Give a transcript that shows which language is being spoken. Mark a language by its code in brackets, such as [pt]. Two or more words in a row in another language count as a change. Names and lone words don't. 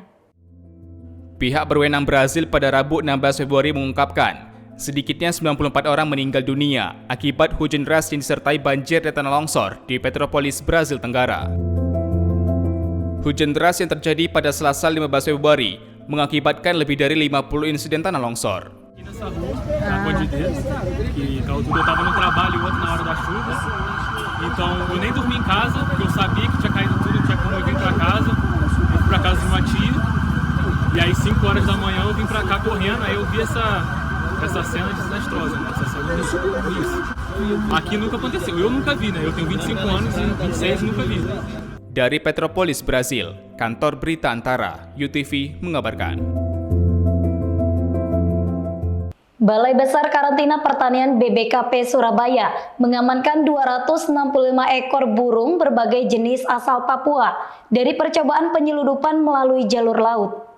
[id] Pihak berwenang Brazil pada Rabu 16 Februari mengungkapkan, sedikitnya 94 orang meninggal dunia akibat hujan deras yang disertai banjir dan tanah longsor di Petropolis, Brazil Tenggara. Hujan deras yang terjadi pada Selasa 15 Februari mengakibatkan lebih dari 50 insiden tanah longsor. [pt] Nessa rua, na Cordilheira, que causou, eu estava no trabalho ontem na hora da chuva, então eu nem dormi em casa, porque eu sabia que tinha caído tudo, não tinha como eu vir para casa, eu fui para casa de uma tia, e aí 5 horas da manhã eu vim para cá correndo, aí eu vi essa cena desastrosa, né? Essa cena isso. Aqui nunca aconteceu, eu nunca vi, né? Eu tenho 25 anos e 26 nunca vi. [id] Dari Petropolis, Brazil, Kantor Berita Antara, UTV mengabarkan. Balai Besar Karantina Pertanian BBKP Surabaya mengamankan 265 ekor burung berbagai jenis asal Papua dari percobaan penyeludupan melalui jalur laut.